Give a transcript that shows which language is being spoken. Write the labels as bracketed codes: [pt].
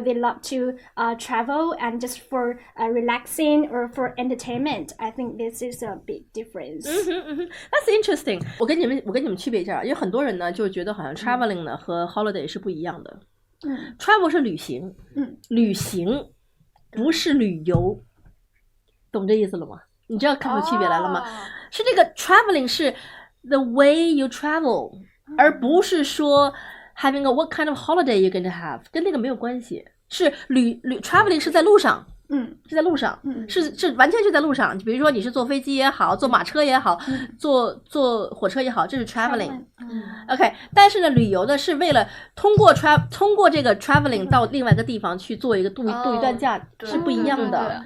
[en] They love to travel and just for relaxing or for entertainment. I think this is a big difference. That's interesting. [zh] 我跟你们区别一下，有很多人呢就觉得好像 traveling 呢和 holiday 是不一样的。 travel 是旅行，旅行不是旅游，懂这意思了吗？你知道看出区别来了吗？ [en] 是这个 traveling 是 the way you travel， [zh] 而不是说 [en] having a what kind of holiday you're going to have， [zh] 跟那个没有关系。是traveling 是在路上，是在路上，是完全是在路上。比如说你是坐飞机也好，坐马车也好，坐火车也好，这是 traveling。OK， 但是呢，旅游的是为了通过这个 traveling 到另外一个地方去做一个度一段假，是不一样的。